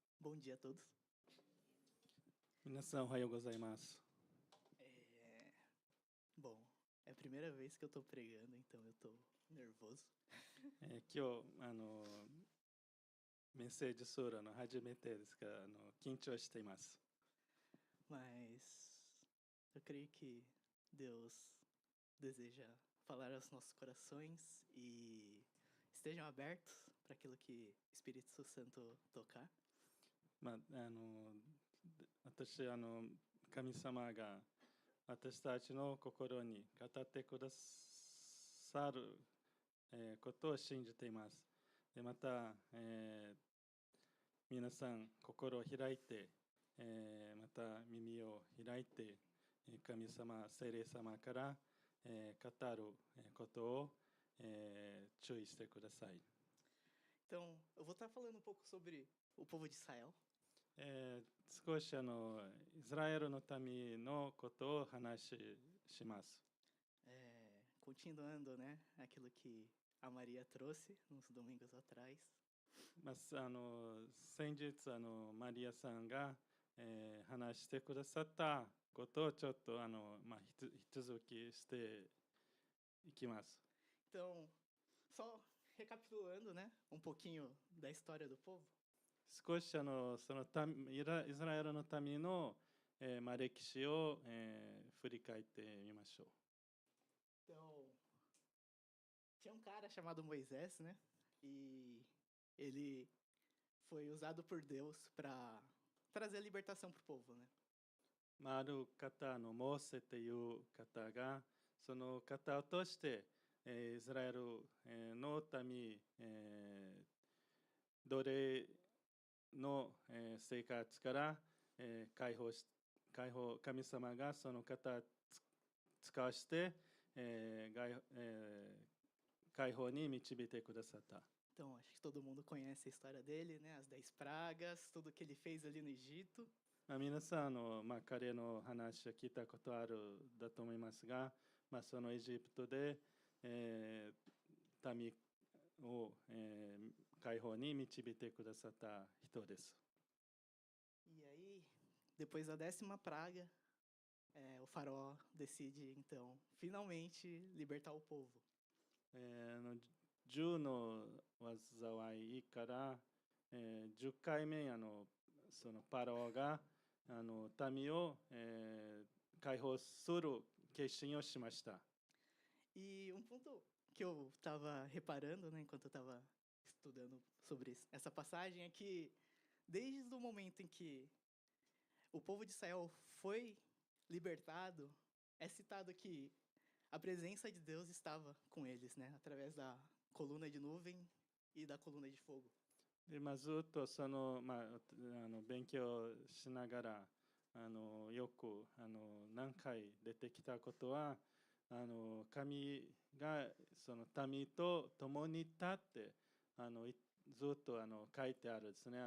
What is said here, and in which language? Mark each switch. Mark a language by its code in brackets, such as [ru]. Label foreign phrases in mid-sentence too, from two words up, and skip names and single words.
[pt] Bom dia a todos. [ja] 皆さんおはようございます。 [pt] Bom, é a primeira vez que eu tô pregando, então eu tô nervoso. [ja] 今日メッセージソーラの初めてですから緊張しています。 [pt] Mas eu creio que Deus deseja falar aos nossos corações e estejam abertos para aquilo que o Espírito Santo tocar. [ja] 私神様が私たちの心に語ってくださる、ことを信じています。でまた、皆さん心を開いて、また耳を開いte, 神様、聖霊様から、語ることを、注意してください。 [pt] Então, eu vou estar falando um pouco sobre o povo de Israel. [ja] 少しイスラエルの民のことを話します。 [pt] Continuando, né, aquilo que a Maria trouxe nos domingos atrás. [ja] 先日マリアさんが、話してくださったことをちょっと引き続きしていきます。 [pt] Então, só recapitulando, né, um pouquinho da história do povo. [ja] 少しそのイスラエルの民の、歴史を、振り返ってみましょう。 [pt] Então, tinha cara chamado Moisés, né? E ele foi usado por Deus para trazer a libertação para o povo, né? [ja] ある方モーセという方がその方を通して、イスラエルの民、奴隷の生活から解放、神様がその方を使わして、解放に導いてくださった。 [pt] Então, acho que todo mundo conhece a história dele, né? As 10 pragas, tudo que ele fez ali no Egito. [ja] 皆さん彼の話を聞いたことあるだと思いますが、そのエジプトで、民を、解放に導いてくださった人です。 [pt] E aí, depois da 10ª praga, o faraó decide, então, finalmente libertar o povo. [ja] 10 の災いから、10回目そのパラオが民を、解放する決心をしました。 [pt] E um ponto que eu estava reparando, né, enquanto eu estava estudando sobre essa passagem, é que desde o momento em que o povo de Israel foi libertado, é citado que a presença de Deus estava com eles, né, através da coluna de nuvem e da coluna de fogo. [ja] でずっとその、勉強しながらよく何回出てきたことは神がその民と共に立ってずっと書いてあるですね。